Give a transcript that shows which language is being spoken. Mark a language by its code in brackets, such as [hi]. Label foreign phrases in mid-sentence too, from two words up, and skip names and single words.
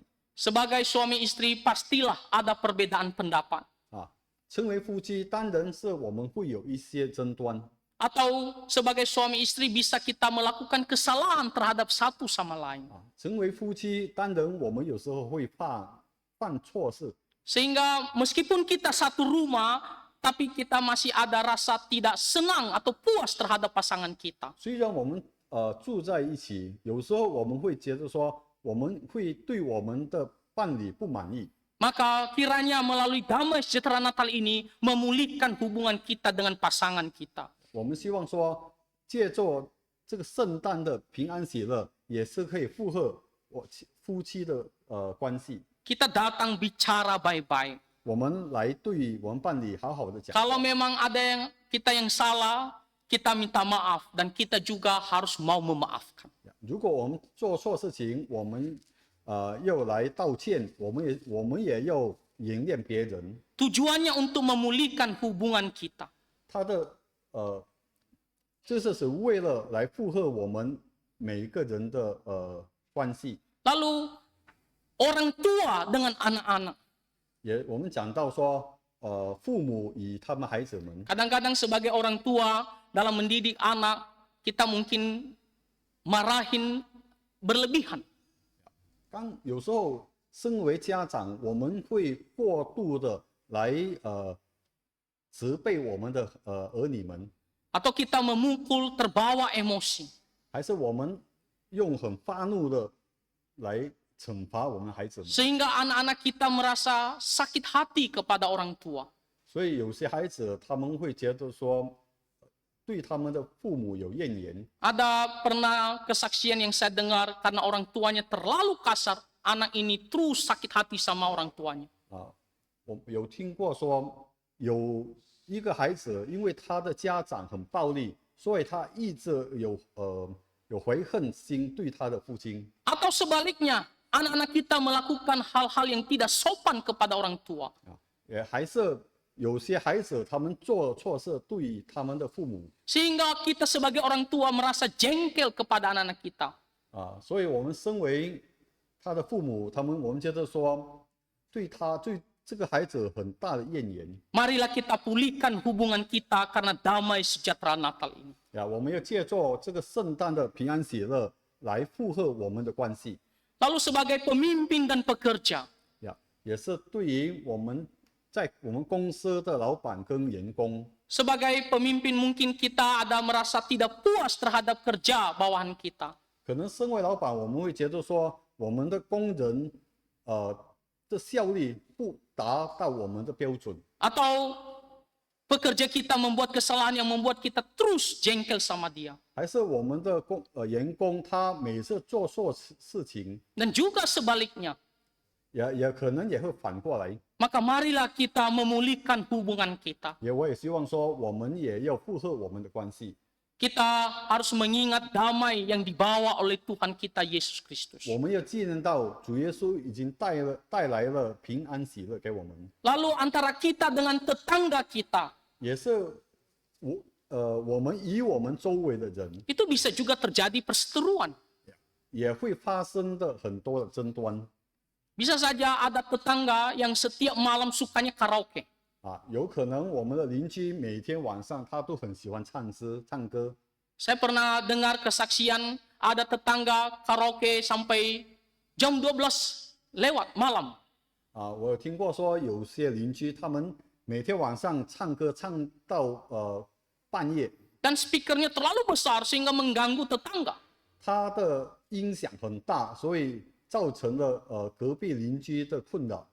[id] Sebagai suami istri pastilah ada perbedaan pendapat. [zh] 成为夫妻，当然是我们会有一些争端。 [id] Atau sebagai suami istri bisa kita melakukan kesalahan terhadap satu sama lain. [zh] 成为夫妻，当然我们有时候会犯错事， [id] Sehingga meskipun kita satu rumah, tapi kita masih ada rasa tidak senang atau puas terhadap pasangan kita. [zh] 虽然我们住在一起，有时候我们会觉得说，我们会对我们的伴侣不满意。 [id] Maka kiranya melalui damai sejahtera Natal ini memulihkan hubungan kita dengan pasangan kita. [zh] 我们希望说，借助这个圣诞的平安喜乐，也是可以附和夫妻的关系。 [id] Kita datang bicara baik-baik. [zh] 我们来对我们伴侣好好的讲。 [id] Kalau memang ada kita yang salah, kita minta maaf dan kita juga harus mau memaafkan. [zh] 如果我们做错事情，我们要来道歉，我们也要原谅别人。 [id] Tujuannya untuk memulihkan hubungan kita. [zh] 他的这是为了来附和我们每一个人的关系。 [id] Lalu orang tua dengan anak-anak. [zh] 我们讲到说，父母与他们孩子们， [id] Kadang-kadang sebagai orang tua dalam mendidik anak, kita mungkin marahin berlebihan. [zh] 有时候身为家长，我们会过度的来责备我们的儿女们， [id] atau kita memukul terbawa emosi. [zh] 还是我们用很发怒的来惩罚我们孩子们？ [id] Sehingga anak-anak kita merasa sakit hati kepada orang tua. [zh] 所以有些孩子他们会觉得说，对他们的父母有怨言。 [id] Ada pernah kesaksian yang saya dengar karena orang tuanya terlalu kasar, anak ini terus sakit hati sama orang tuanya. [zh] 我有听过说，有一个孩子因为他的家长很暴力，所以他一直有悔恨心对他的父亲。 [id] Atau sebaliknya, anak-anak kita melakukan hal-hal yang tidak sopan kepada orang tua. [zh] 也还是有些孩子他们做错事对他们的父母。 [id] Sehingga kita sebagai orang tua merasa jengkel kepada anak-anak kita. [zh] 所以我们身为他的父母，我们觉得说，对这个孩子很大的怨言。 [id] Marilah kita pulihkan hubungan kita karena damai sejahtera Natal ini. [zh] 我们要借助这个圣诞的平安喜乐来附和我们的关系。 [id] Lalu sebagai pemimpin dan pekerja, [zh] 也是对于我们在我们公司的老板跟员工。 [id] sebagai pemimpin mungkin kita ada merasa tidak puas terhadap kerja bawahan kita. [zh] 可能身为老板，我们会觉得说，我们的工人的效率不达到我们的标准， [id] Atau pekerja kita membuat kesalahan yang membuat kita terus jengkel sama dia. [zh] 还是我们的员工他每次做错事情， [id] Dan juga sebaliknya. [zh] 也可能也会反过来。 [id] Maka marilah kita memulihkan hubungan kita. [zh] 我也希望说，我们也要附和我们的关系。 [id] Kita harus mengingat damai yang dibawa oleh Tuhan kita Yesus Kristus. [zh] 我们要纪念到主耶稣已经带来了平安喜乐给我们， [id] Lalu antara kita dengan tetangga kita, [zh] 也是我们与我们周围的人 [id] itu bisa juga terjadi perseteruan. [zh] 也会发生的很多的争端。 [id] Bisa saja ada tetangga yang setiap malam sukanya karaoke. [zh] 有可能我们的邻居每天晚上他都很喜欢唱歌。 [id] Saya pernah dengar kesaksian ada tetangga karaoke sampai jam 12 lewat malam. [zh] 我有听过说有些邻居他们每天晚上唱歌唱到半夜， [id] Dan speakernya terlalu besar sehingga mengganggu tetangga. [zh] 他的音响很大，所以造成了隔壁邻居的困扰。